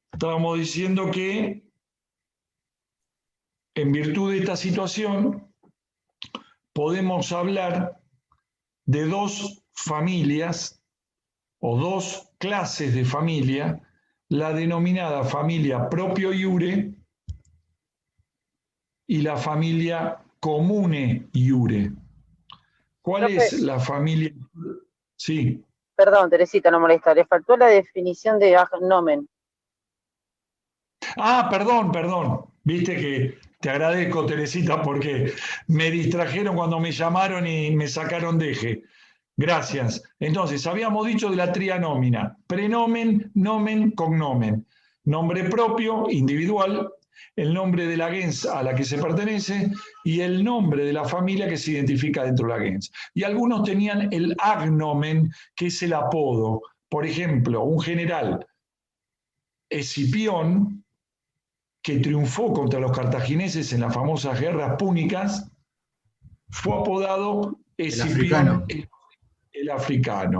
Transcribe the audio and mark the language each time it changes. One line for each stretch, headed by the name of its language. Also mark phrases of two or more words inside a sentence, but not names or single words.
Spanish: Estábamos diciendo que en virtud de esta situación podemos hablar de dos familias o dos clases de familia, la denominada familia
Latin: proprio iure
Spanish: y la familia
Latin: comune iure.
Spanish: ¿Cuál Profe. es la familia? Sí. Perdón, Teresita, no molesta. Le faltó la definición de agnomen. Ah, perdón. Viste que te agradezco, Teresita, porque me distrajeron cuando me llamaron y me sacaron de eje. Gracias. Entonces, habíamos dicho de la trianómina: prenomen, nomen, cognomen. Nombre propio, individual, el nombre de la gens a la que se pertenece y el nombre de la familia que se identifica dentro de la gens. Y algunos tenían el agnomen, que es el apodo. Por ejemplo, un general, Escipión, que triunfó contra los cartagineses en las famosas guerras púnicas, fue apodado Escipión el africano.